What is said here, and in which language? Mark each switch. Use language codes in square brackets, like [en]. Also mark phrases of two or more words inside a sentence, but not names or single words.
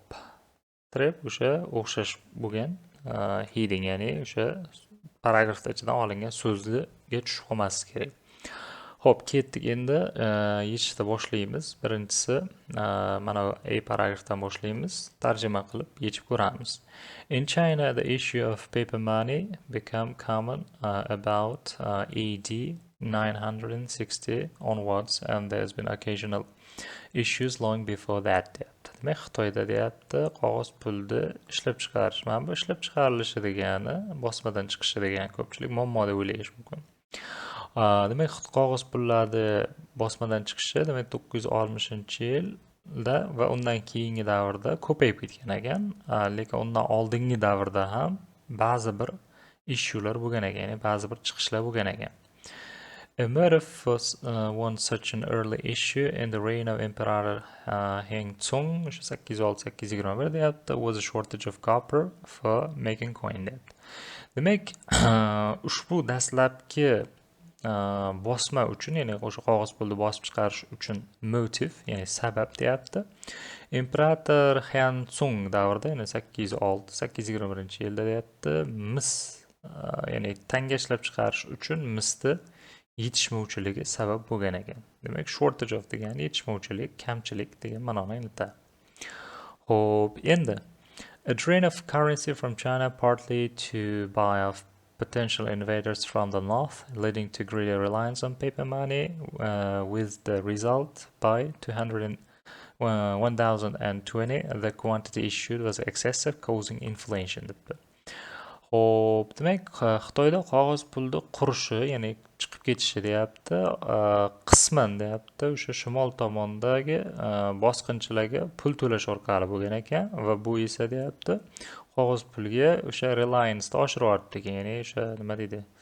[uz] Trap o'sha o'xshash bo'lgan heading, ya'ni o'sha paragrafda ichidan olingan so'zga tushib qolmaslik kerak. Xo'p, ketdik endi yechishda boshlaymiz. Birinchisi mana A paragrafdan boshlaymiz. Tarjima qilib yechib ko'ramiz. [en] In China, the issue of paper money became common about AD 960 onwards, and there's been occasional issues long before that deyapti. [uz] Demak, Xitoyda deyapti, qog'oz pulni ishlab chiqarish. Mana bu ishlab chiqarilishi degani bosmadan chiqishi degani ko'pchilik muammo deb o'ylash mumkin. Demak, qog'oz pullarni bosmadan chiqishi demak 960-yilda va undan keyingi davrda ko'payib ketgan ekan. Lekin undan oldingi davrda ham ba'zi bir issuelar bo'lgan ekan, ya'ni ba'zi bir chiqishlar bo'lgan ekan. [en] A motive was one such an early issue in the reign of Emperor Heng Tsung, 806-821 deyapti, was a shortage of copper for making coin deyapti. [uz] Demak, ushbu dastlabki bosma uchun, ya'ni o'sha qog'oz pulni bosib chiqarish uchun motiv, ya'ni sabab deyapti. Imperator Han Tsung davrida, ya'ni 806-821-yilda deyapti, mis, ya'ni tanga ishlab chiqarish uchun misni yetishmovchiligi sabab bo'lgan ekan. Demak, [en] shortage of [uz] degani yetishmovchilik, kamchilik degan ma'noni anglatadi. Xo'p, endi [en] a drain of currency from China partly to buy off potential invaders from the north, leading to greater reliance on paper money, with the result by 1020 the quantity issued was excessive, causing inflation. [uz] Xo'p, demak, Xitoyda qog'oz pulni qurishi, ya'ni chiqib ketishi deyapti. Qisman deyapti, o'sha shimol tomondagi bosqinchilarga pul to'lash orqali bo'lgan ekan va bu esa deyapti, qog'oz pulga o'sha reliance'ni oshiryapti ekan, ya'ni o'sha nima deydi?